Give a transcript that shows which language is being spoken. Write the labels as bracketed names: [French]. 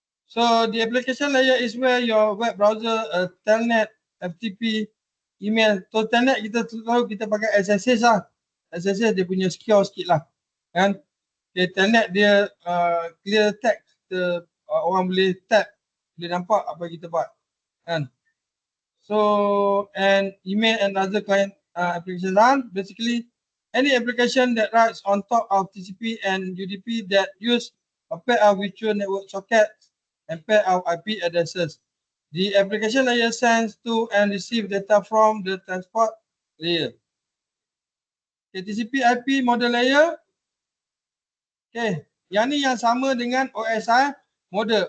[English] So the application layer is where your web browser, telnet, FTP, email. So [Malay] telnet kita tahu kita pakai SSH lah. SSH dia punya secure sikit lah. Kan? Okay, telnet dia clear text. Orang boleh tap, boleh nampak apa kita buat. Kan? [English] So, and email and other client applications are basically any application that runs on top of TCP and UDP that use a pair of virtual network sockets and pair of IP addresses. The application layer sends to and receive data from the transport layer. Okay, TCP IP model layer. [Malay] Okay, yang ni yang sama dengan OSI model.